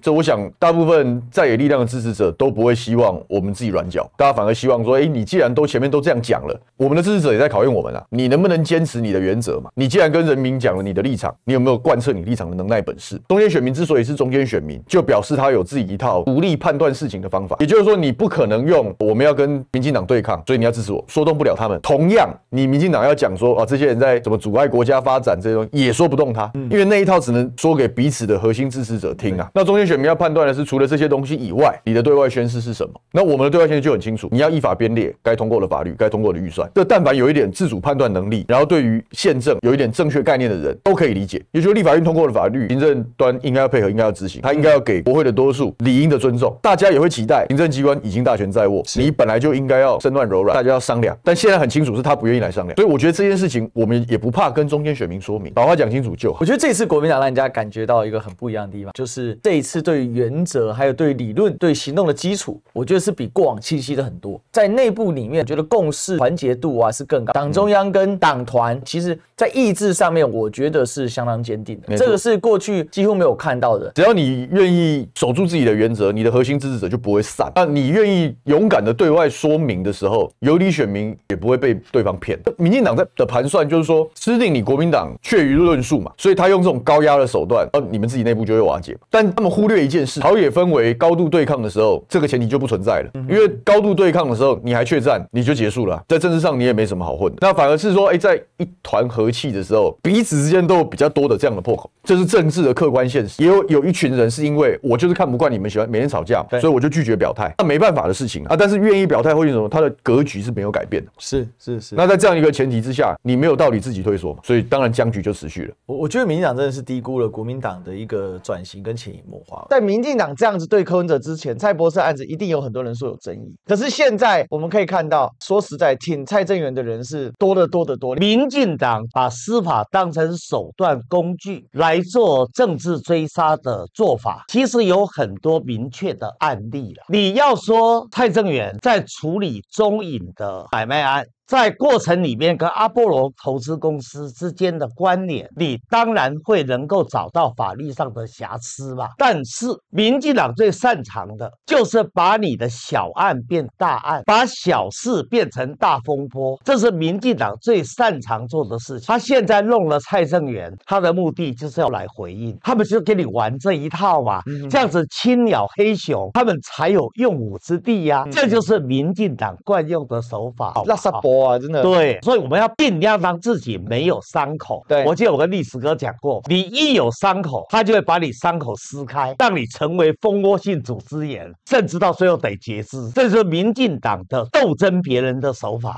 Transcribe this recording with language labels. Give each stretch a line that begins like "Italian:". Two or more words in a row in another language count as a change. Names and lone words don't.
Chinese: 這我想，大部分在野力量的支持者都不會希望我們自己軟腳，大家反而希望說，你既然前面都這樣講了，我們的支持者也在考驗我們啊，你能不能堅持你的原則嘛？你既然跟人民講了你的立場，你有沒有貫徹你立場的能耐本事？中間選民之所以是中間選民，就表示他有自己一套獨立判斷事情的方法。也就是說，你不可能用我們要跟民進黨對抗，所以你要支持我，說動不了他們。同樣，你民進黨要講說，這些人在怎麼阻礙國家發展這些東西，也說不動他。因為那一套只能說給彼此的核心支持者聽啊。那中間選民要判斷的是，除了這些東西以外，你的對外宣示是什麼？那我們的對外宣示就很清楚，你要依法編列該通過的法律、該通過的預算。這但凡有一點自主判斷能力，然後對於憲政有一點正確概念的人，都可以理解。也就是立法院通過的法律，行政端應該要配合，應該要執行，他應該要給國會的多數理應的尊重。大家也會期待行政機關已經大權在握，你本來就應該要身段柔軟，大家要商量。但現在很清楚是他不願意來商量，所以我覺得這件事情我們也不怕跟中間選民說明，把話講清楚就。就好。我覺得這次國民黨讓人家感覺到一個很不一樣的地方，就是這一次對於原則、還有對於理論、對行動的基礎，我覺得是比過往清晰的很多。在內部裡面，我覺得共識團結度啊是更高。黨中央跟黨團，其實在意志上面，我覺得是相當堅定的。這個是過去幾乎沒有看到的。只要你願意守住自己的原則，你的核心支持者就不會散。那你願意勇敢的对外說明的時候，有理選民也不会被对方騙。民進黨的盘算就是說，吃定你國民黨確於論述嘛，所以他用這種高壓的手段，你們自己內部就會瓦解。但他們忽略一件事，朝野分為高度对抗的時候，這個前提就不存在了。因為高度對抗的時候，你還怯戰，你就結束了。在政治上你也沒什麼好混的。那反而是說，在一團和氣的時候，彼此之間都有比較多的這樣的破口，這是政治的客觀現實。也有一群人是因為我就是看不慣你們喜歡每天吵架，所以我就拒絕表態。那沒辦法的事情啊，但是願意表態或者什麼，他的格局是沒有改變的。是。那在這樣一個前提之下，你没有道理自己退縮嘛，所以當然僵局就持續了。我覺得民進黨真的是低估了國民黨的一個轉型跟潛移默化。在民進黨這樣子對柯文哲之前，蔡博士案子一定有很多人說有爭議。可是現在我們可以看到，說實在，挺蔡正元的人是多得多。民進黨把司法當成手段工具來做政治追殺的做法，其實有很多明確的案例了。你要說蔡正元在處理中影的買賣案，在過程裡面跟阿波羅投資公司之間的關聯，你當然會能夠找到法律上的瑕疵吧。但是民進黨最擅長的就是把你的小案變大案，把小事變成大風波，這是民進黨最擅長做的事情。他現在弄了蔡正元，他的目的就是要來回應，他們就跟你玩這一套嘛，這樣子青鳥黑熊，他們才有用武之地呀。這就是民進黨慣用的手法。垃圾波啊，真的。對，所以我們要盡量讓自己沒有傷口。對，我记得我跟歷史哥講過，你一有傷口，他就會把你傷口撕開，讓你成為蜂窩性組織炎，甚至到最後得截肢。這就是民進黨的鬥爭別人的手法。